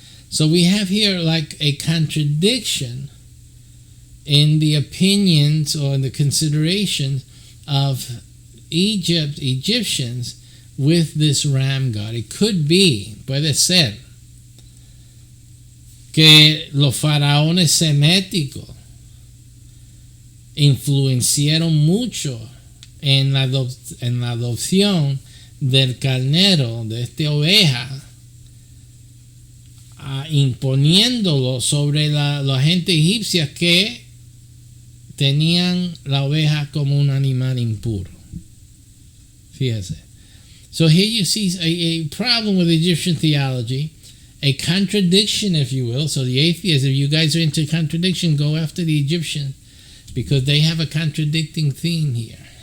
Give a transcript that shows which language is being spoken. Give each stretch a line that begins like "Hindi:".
English: So we have here like a contradiction in the opinions or in the considerations of Egyptians with this ram god. It could be,
Spanish: puede ser, que los faraones seméticos influenciaron mucho en la adopción del carnero, de esta oveja, imponiéndolo sobre la gente egipcia, que tenían la oveja como un animal impuro. Fíjese.
English: So here you see a problem with Egyptian theology, a contradiction, if you will. So the atheists, if you guys are into contradiction, go after the Egyptians, because they have a contradicting theme here.